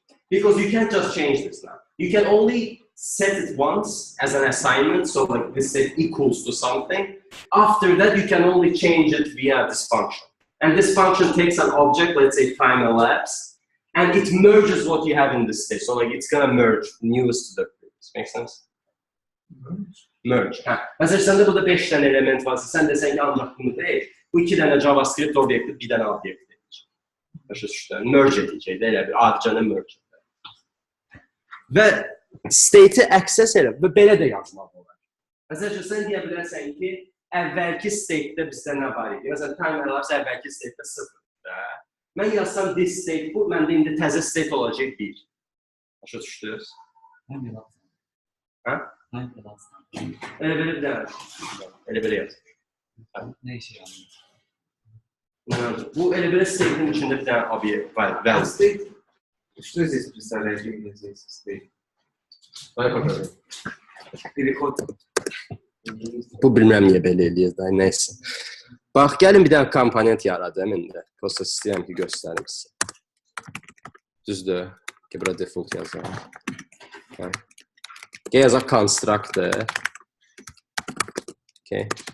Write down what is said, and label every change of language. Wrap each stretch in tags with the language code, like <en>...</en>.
<en>Because you can't just change this now. You can only set it once as an assignment, so like this state equals to something. After that, you can only change it via this function. And this function takes an object, let's say time elapsed, and it merges what you have in this state. So like it's gonna merge newest to the previous. Make sense? Merge.</en> <tr>Mesela sende burada 5 tane element varsa, sen desen ki Allah bunu değil, bu 2 tane JavaScript obyekti, bir tane obyekt edecek. Başa merge edecek, değil mi? Arcanı merge edecek. Ve state'i access edip,</tr> <az>ve belə də yazmaq olar. Mesela sen deyə bilərsən ki, əvvəlki state'də bizdə nə var idi? Məsələn, time elapse əvvəlki state'də 0-da. Mən yazsam this state bu, məndə indi təzə state olacaq 1. Başa düşdünüz?</az> <en>Time elapse. Hə? Time elapse.</en> <az>Elə belə bir dənə. Elə belə yaz.</az> <tr>Ne işe yarıyor?</tr> <az>Bu elə belə state'in içində bir dənə obyekt var.</az> <en>State.</en> <ru>Что здесь представляет именно здесь state? Давай покажем. Переход.</ru> <az>Bu bilməm niyə belə eləyir də, nəysə. Bax, gəlin bir dənə komponent yaradım indi. Prosta istəyirəm ki, göstərim sizə. Düzdür. Ki, bura default yazaq. Yazaq constructor. Okay.</az>